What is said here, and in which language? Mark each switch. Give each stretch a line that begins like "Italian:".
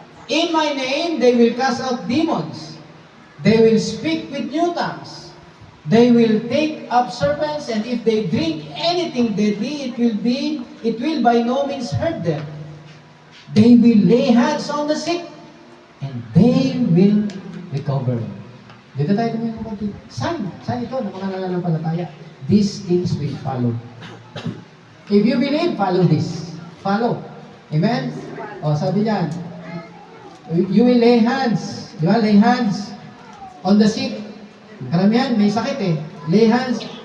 English: In my name, they will cast out demons. They will speak with new tongues. They will take up serpents, and if they drink anything deadly, it will by no means hurt them. They will lay hands on the sick, and they will recover.
Filipino: Dito tayo tumingin ng konti. Sign ito ng mga nananampalataya.
English: These things will follow. If you believe, follow this. Follow. Amen?
Filipino: Sabi niyan,
English: you will lay hands. Di ba? Lay hands on the sick.
Filipino: Karamihan, may sakit eh.
English: Lay hands.